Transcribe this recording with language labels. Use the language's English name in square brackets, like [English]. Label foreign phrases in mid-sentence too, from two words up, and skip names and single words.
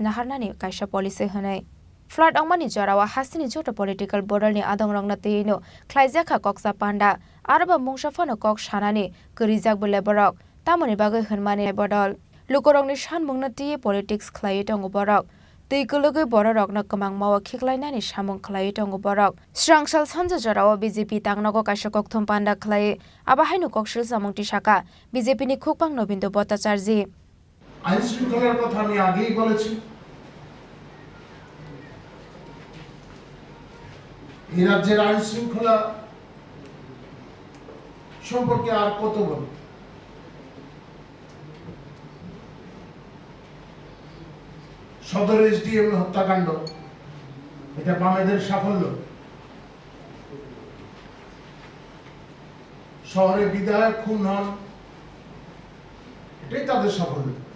[Kok Borok] naharnani kaisa policy hane Flat angmani jarawa hasini joto [English] political border [Kok Borok] ni adong rong na teino khlaijaka koksa panda araba mungsafano kok shanani kurijak bole borok tamoni bagai hnmani bodol lukorong ni shan mungna ti politics khlai tong borok tei kulogai borok na kamang mawa khiklainani samung khlai tong borok srangsal sanja jarawa BJP tangnago kaisa kokthom panda khlai aba hainu kokshil samungti shaka BJP ni khokpang Nobindo Bhattacharya [Bangla] আইন শৃঙ্খলার কথা আমি আগেই বলেছি এই রাজ্যের আইন শৃঙ্খলা সম্পর্কে আর কত বলব সদর এসডিএম হত্যাকাণ্ড এটা বামেদের সাফল্য শহরে বিধায়ক খুন হন এটাই তাদের সাফল্য